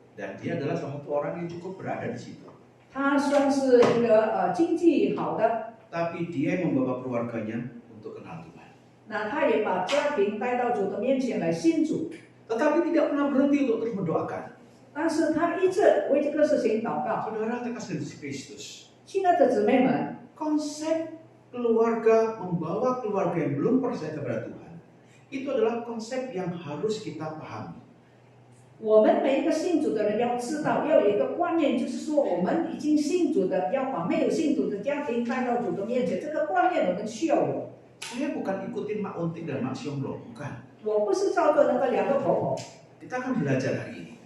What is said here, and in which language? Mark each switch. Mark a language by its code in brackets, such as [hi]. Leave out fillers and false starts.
[id] Dan dia adalah salah satu orang yang cukup berada di situ. [zh] 他算是一个经济好的， [id] Tapi dia yang membawa keluarganya untuk kenal Tuhan. [zh] 那他也把家庭带到主的面前来信主， [id] Tetapi tidak pernah berhenti untuk terus mendoakan. [zh] 但是他一直为这个事情祷告。 [id] Saudara terkasih Yesus Kristus. [zh] 亲爱的姊妹们， [id] Konsep keluarga, membawa keluarga yang belum percaya kepada Tuhan, itu adalah konsep yang harus kita pahami. [zh] 我们每一个信主的人要知道，要有一个观念，就是说我们已经信主的，要把没有信主的家庭带到主的面前。这个观念我们需要有。 [id] Saya bukan ikutin Mak Untik dan Mak Xiong loh, bukan. [zh] 我不是照着那个两个婆婆。 [id] Kita akan belajar hari ini.